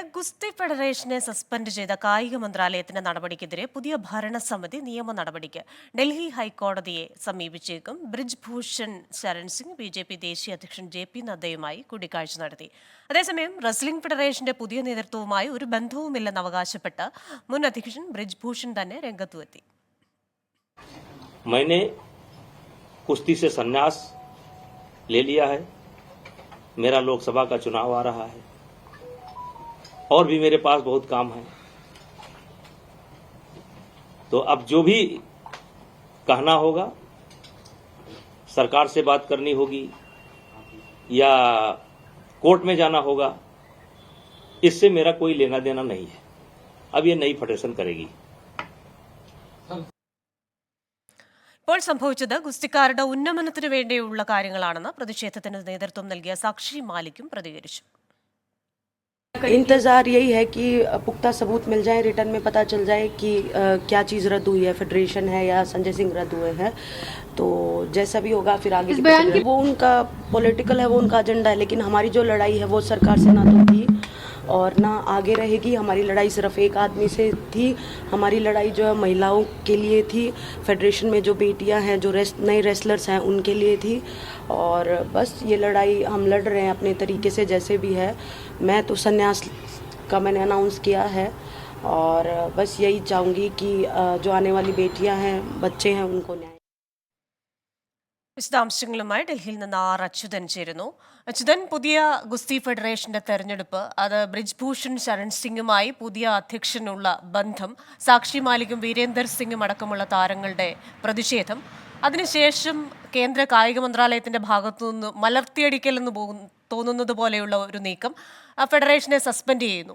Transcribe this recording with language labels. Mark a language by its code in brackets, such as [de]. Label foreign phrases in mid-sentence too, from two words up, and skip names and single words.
[ml] ഗുസ്തി ഫെഡറേഷനെ സസ്പെൻഡ് ചെയ്ത കായിക മന്ത്രാലയത്തിന്റെ നടപടിക്കെതിരെ പുതിയ ഭരണസമിതി നിയമ നടപടിക്ക് ഡൽഹി ഹൈക്കോടതിയെ സമീപിച്ചേക്കും. ബ്രിജ് ഭൂഷൺ ശരൺ സിംഗ് BJP ദേശീയ അധ്യക്ഷൻ JP നദ്ദയുമായി കൂടിക്കാഴ്ച നടത്തി. അതേസമയം റെസ്ലിംഗ് ഫെഡറേഷന്റെ പുതിയ നേതൃത്വവുമായി ഒരു ബന്ധവുമില്ലെന്ന് അവകാശപ്പെട്ട് മുൻ അധ്യക്ഷൻ ബ്രിജ് ഭൂഷൺ തന്നെ രംഗത്തുവെത്തി. [hi] मैंने कुश्ती से संन्यास ले लिया है, मेरा लोकसभा का चुनाव आ रहा है और भी मेरे पास बहुत काम है, तो अब जो भी कहना होगा, सरकार से बात करनी होगी या कोर्ट में जाना होगा, इससे मेरा कोई लेना देना नहीं है. अब ये नई फेडरेशन करेगी. [ml] ഇപ്പോൾ സംഭവിച്ചത് ഗുസ്തിക്കാരുടെ ഉന്നമനത്തിനു വേണ്ടിയുള്ള കാര്യങ്ങളാണെന്ന് പ്രതിഷേധത്തിന് നേതൃത്വം നൽകിയ സാക്ഷി മാലിക്കും പ്രതികരിച്ചു. [hi] इंतज़ार यही है कि पुख्ता सबूत मिल जाए, रिटर्न में पता चल जाए कि क्या चीज़ रद्द हुई है, फेडरेशन है या संजय सिंह रद्द हुए हैं. तो जैसा भी होगा फिर आगे की वो उनका पॉलिटिकल है, वो उनका एजेंडा है, लेकिन हमारी जो लड़ाई है वो सरकार से ना तो थी और ना आगे रहेगी. हमारी लड़ाई सिर्फ एक आदमी से थी. हमारी लड़ाई जो है महिलाओं के लिए थी, फेडरेशन में जो बेटियां हैं, जो नए रेसलर्स हैं, उनके लिए थी. और बस ये लड़ाई हम लड़ रहे हैं अपने तरीके से जैसे भी है. मैं तो संन्यास का मैंने अनाउंस किया है और बस यही चाहूँगी कि जो आने वाली बेटियां हैं, बच्चे हैं, उनको न्याय. [ml] വിശദാംശങ്ങളുമായി ഡൽഹിയിൽ നിന്ന് ആർ അച്യുതൻ ചേരുന്നു. അച്യുതൻ, പുതിയ ഗുസ്തി ഫെഡറേഷന്റെ തെരഞ്ഞെടുപ്പ്, അത് ബ്രിജ്ഭൂഷൺ ശരൺ സിംഗുമായി പുതിയ അധ്യക്ഷനുള്ള ബന്ധം, സാക്ഷി മാലിക്കും വീരേന്ദർ സിംഗും അടക്കമുള്ള താരങ്ങളുടെ പ്രതിഷേധം, അതിനുശേഷം കേന്ദ്ര കായിക മന്ത്രാലയത്തിന്റെ ഭാഗത്തുനിന്ന് മലർത്തിയടിക്കലെന്ന് തോന്നുന്നത് പോലെയുള്ള ഒരു നീക്കം ഫെഡറേഷനെ സസ്പെൻഡ് ചെയ്യുന്നു.